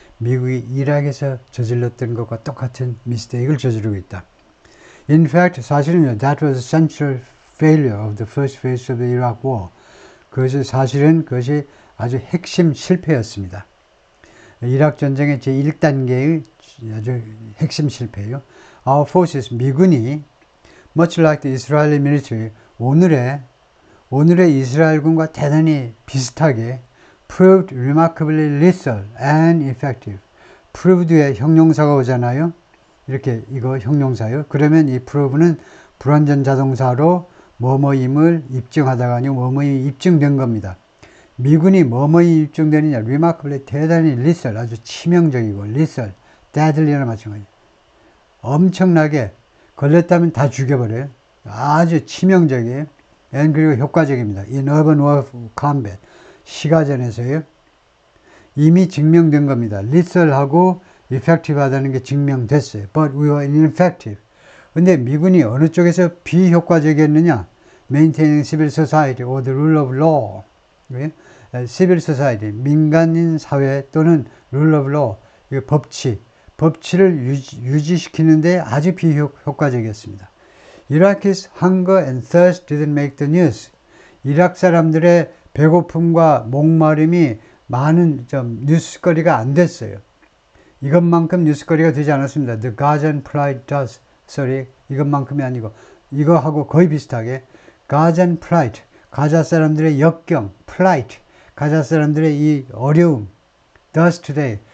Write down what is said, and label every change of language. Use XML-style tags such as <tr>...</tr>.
<ko>미국이 이락에서 저질렀던 것과 똑같은 미스테이크를 저지르고 있다.</ko> <en>In fact,</en> <ko>사실은요,</ko> <en>that was a central failure of the first phase of the Iraq war.</en> <ko>그것이 아주 핵심 실패였습니다. 이락 전쟁의 제1단계의 아주 핵심 실패예요.</ko> <en>Our forces,</en> <ko>미군이</ko> <en>much like the Israeli military,</en> <ko>오늘의 이스라엘군과 대단히 비슷하게</ko> <en>proved remarkably lethal and effective.</en> <ko>proved의 형용사가 오잖아요. 이렇게 이거 형용사요. 그러면 이 prove는 불완전 자동사로 뭐뭐임을 입증하다가 아니고 뭐뭐임이 입증된 겁니다. 미군이 뭐뭐이 입증되느냐, remarkably 대단히 lethal, 아주 치명적이고 lethal, deadly나 마찬가지. 엄청나게 걸렸다면 다 죽여버려요. 아주 치명적이에요. 그리고 효과적입니다.</ko> <en>In urban war combat,</en> <ko>시가전에서요. 이미 증명된 겁니다. lethal하고 effective 하다는 게 증명됐어요.</ko> <en>But we were ineffective.</en> <ko>근데 미군이 어느 쪽에서 비효과적이었느냐?</ko> <en>Maintaining civil society or the rule of law.</en> <ko>civil society, 민간인 사회 또는 rule of law, 법치를 유지시키는데 아주 비효과적이었습니다.</ko> <en>Iraqis hunger and thirst didn't make the news.</en> <ko>이락 사람들의 배고픔과 목마름이 많은 뉴스거리가 안 됐어요. 이것만큼 뉴스거리가 되지 않았습니다.</ko> <en>The Gazan plight does.</en> <ko>이것만큼이 아니고 이거하고 거의 비슷하게 Gazan plight, 가자 사람들의 역경, plight, 가자 사람들의 이 어려움,</ko> <en>does today.</en>